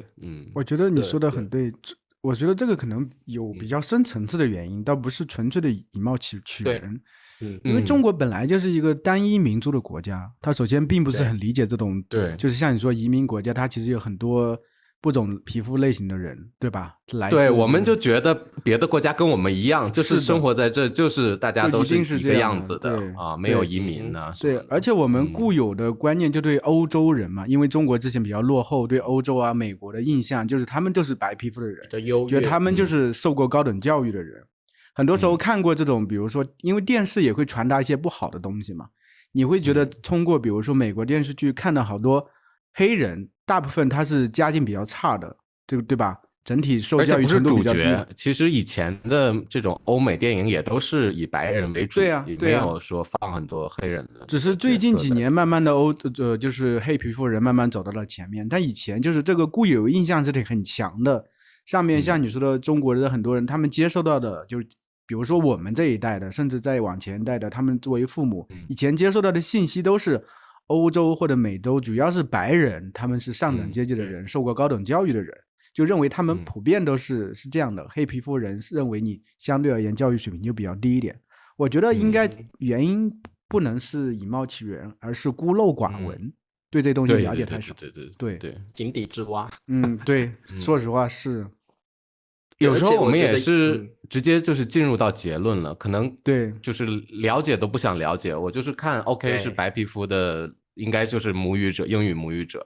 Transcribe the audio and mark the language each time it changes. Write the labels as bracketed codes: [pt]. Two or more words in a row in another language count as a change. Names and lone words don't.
[zh] 我觉得你说的很对，我觉得这個可能有比較深層次的原因，倒不是純粹的以貌取人，因為中國本來就是一個單一民族的國家，它首先並不是很理解這種，就是像你說移民國家，它其實有很多不同皮膚類型的人，對吧？對，我們就覺得別的國家跟我們一樣，就是生活在這，就是大家都是一個樣子的啊，沒有移民呢。對，而且我們固有的觀念就對歐洲人嘛，因為中國之前比較落後，對歐洲啊、美國的印象就是他們就是白皮膚的人，覺得他們就是受過高等教育的人。很多時候看過這種，比如說，因為電視也會傳達一些不好的東西嘛，你會覺得通過比如說美國電視劇看到好多黑人，大部分他是家境比較差的，對吧？整體受教育程度比較低。其實以前的這種歐美電影也都是以白人為主，也沒有說放很多黑人的。只是最近幾年慢慢的就是黑皮膚人慢慢走到了前面，但以前就是這個固有印象是很強的。上面像你說的中國的很多人，他們接受到的就是比如說我們這一代的，甚至再往前一代的，他們作為父母，以前接受到的信息都是歐洲或者美洲主要是白人，他們是上等階級的人，受過高等教育的人，就認為他們普遍都是這樣的。黑皮膚人認為你相對而言教育水平就比較低一點。我覺得應該原因不能是以貌取人，而是孤陋寡聞，對這東西了解太少。對，井底之蛙。對，說實話是。有時候我們也是直接就是進入到結論了，可能就是了解都不想了解，我就是看 OK 是白皮膚的，應該就是母語者，英語母語者，